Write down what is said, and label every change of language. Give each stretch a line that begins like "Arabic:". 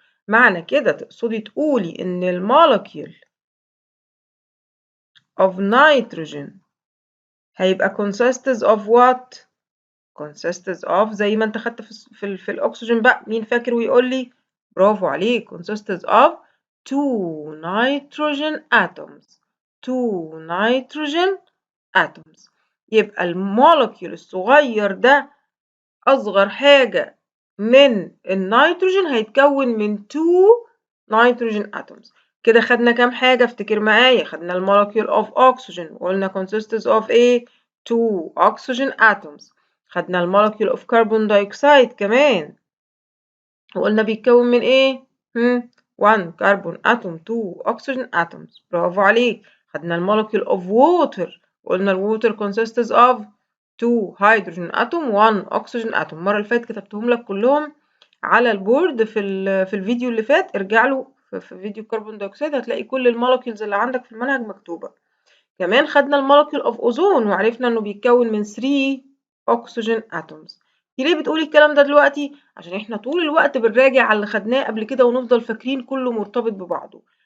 Arabic: معنى كده تقصدي تقولي إن المولكيول
English: of nitrogen
Arabic: هيبقى
English: consists of what؟ consists of
Arabic: زي ما انت خدت في الاكسجين بقى، مين فاكر ويقول لي؟ برافو عليك،
English: consists of two nitrogen atoms. two nitrogen atoms.
Arabic: يبقى المولكيول الصغير ده اصغر حاجة من النيتروجين هيتكون من
English: two nitrogen atoms.
Arabic: كده خدنا كام حاجة؟ افتكر معايا. خدنا المولكيول
English: of oxygen
Arabic: وقلنا
English: consists of
Arabic: ايه؟
English: two oxygen atoms.
Arabic: خدنا المولكيول
English: of carbon dioxide
Arabic: كمان وقلنا بيتكون من ايه؟
English: one carbon atom two oxygen atoms.
Arabic: برافو عليك. خدنا المولكيول
English: of water
Arabic: وقلنا ال
English: water consists of two hydrogen atom one oxygen atom.
Arabic: المرة اللي فاتت كتبتهم لك كلهم على البورد في الفيديو اللي فات، ارجع له في فيديو الكربون دايوكسيد هتلاقي كل المولكيولز اللي عندك في المنهج مكتوبة. كمان خدنا المولكيول اوف اوزون وعرفنا انه بيتكون من
English: 3 oxygen atoms.
Arabic: ليه بتقولي الكلام ده دلوقتي؟ عشان احنا طول الوقت بنراجع على اللي خدناه قبل كده ونفضل فاكرين كله مرتبط ببعضه.